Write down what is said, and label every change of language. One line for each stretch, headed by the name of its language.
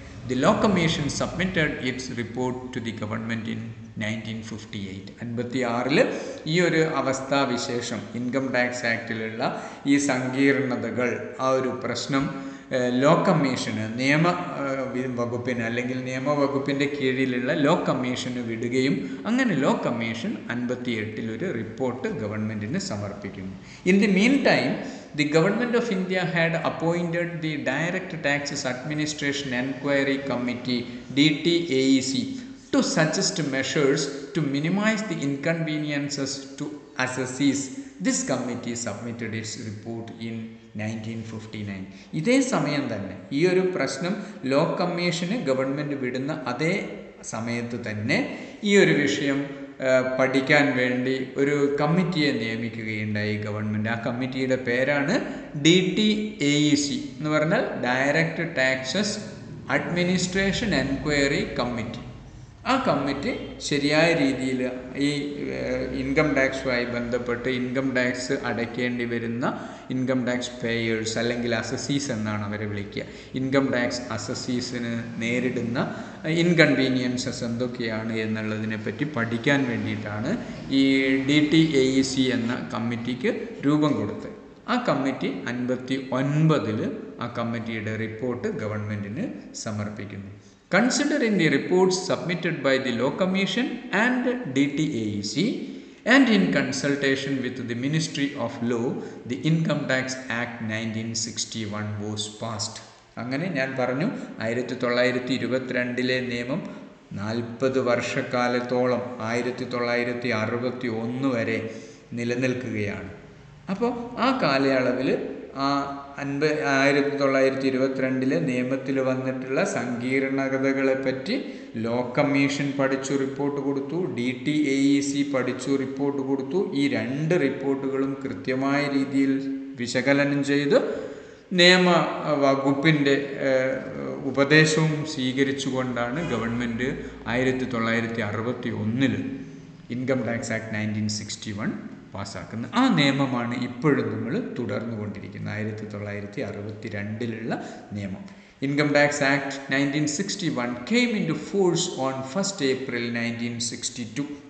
English: The Law Commission submitted its report to the government in 1958.
Malayalam: 56 ഈ ഒരു അവസ്ഥാവിശേഷം income tax ആക്ടിലുള്ള ഈ സങ്കീർണതകൾ, ആ ഒരു പ്രശ്നം ലോ കമ്മീഷന് വകുപ്പിന് അല്ലെങ്കിൽ നിയമവകുപ്പിൻ്റെ കീഴിലുള്ള ലോ കമ്മീഷന് വിടുകയും അങ്ങനെ ലോ കമ്മീഷൻ 58 ഒരു റിപ്പോർട്ട് ഗവൺമെൻറ്റിന് സമർപ്പിക്കുന്നു.
English: In the meantime the government of India had appointed the Direct Taxes Administration Enquiry Committee DTAEC to suggest measures to minimize the inconveniences to assessees. This committee submitted its report in 1959.
Malayalam: ഇതേ സമയം തന്നെ ഈ ഒരു പ്രശ്നം law commission government വിടുന്ന അതേ സമയത്ത് തന്നെ ഈ ഒരു വിഷയം പഠിക്കാൻ വേണ്ടി ഒരു കമ്മിറ്റിയെ നിയമിക്കുകയുണ്ടായി ഗവൺമെൻറ്. ആ കമ്മിറ്റിയുടെ പേരാണ് DTAEC എന്ന് പറഞ്ഞാൽ direct taxes administration enquiry committee. ആ കമ്മിറ്റി ശരിയായ രീതിയിൽ ഈ ഇൻകം ടാക്സുമായി ബന്ധപ്പെട്ട് ഇൻകം ടാക്സ് അടയ്ക്കേണ്ടി വരുന്ന ഇൻകം ടാക്സ് പേയേഴ്സ് അല്ലെങ്കിൽ അസസീസ് എന്നാണ് അവരെ വിളിക്കുക. ഇൻകം ടാക്സ് അസസീസിന് നേരിടുന്ന ഇൻകൺവീനിയൻസസ് എന്തൊക്കെയാണ് എന്നുള്ളതിനെ പറ്റി പഠിക്കാൻ വേണ്ടിയിട്ടാണ് ഈ DTAEC എന്ന കമ്മിറ്റിക്ക് രൂപം കൊടുത്തത്. ആ കമ്മിറ്റി 59 ആ കമ്മിറ്റിയുടെ റിപ്പോർട്ട് ഗവൺമെൻറ്റിന് സമർപ്പിക്കുന്നു.
English: Considering the reports submitted by the Law Commission and DTAEC and in consultation with the Ministry of Law, the Income Tax Act 1961 was passed.
Malayalam: അങ്ങനെ ഞാൻ പറഞ്ഞു 1922 നിയമം 40 വർഷക്കാലത്തോളം 1961 വരെ നിലനിൽക്കുകയാണ്. അപ്പോൾ ആ കാലയളവിൽ ആ 1922 നിയമത്തിൽ വന്നിട്ടുള്ള സങ്കീർണതകളെപ്പറ്റി ലോ കമ്മീഷൻ പഠിച്ചു റിപ്പോർട്ട് കൊടുത്തു, DTAEC പഠിച്ചു റിപ്പോർട്ട് കൊടുത്തു. ഈ 2 റിപ്പോർട്ടുകളും കൃത്യമായ രീതിയിൽ വിശകലനം ചെയ്ത് നിയമ വകുപ്പിൻ്റെ ഉപദേശവും സ്വീകരിച്ചുകൊണ്ടാണ് ഗവൺമെൻറ് 1961 ഇൻകം ടാക്സ് ആക്ട് 1961 പാസ്സാക്കുന്നത്. ആ നിയമമാണ് ഇപ്പോഴും നമ്മൾ തുടർന്നുകൊണ്ടിരിക്കുന്നത്. 1962 നിയമം.
English: Income tax act 1961 came into force on 1st April 1962.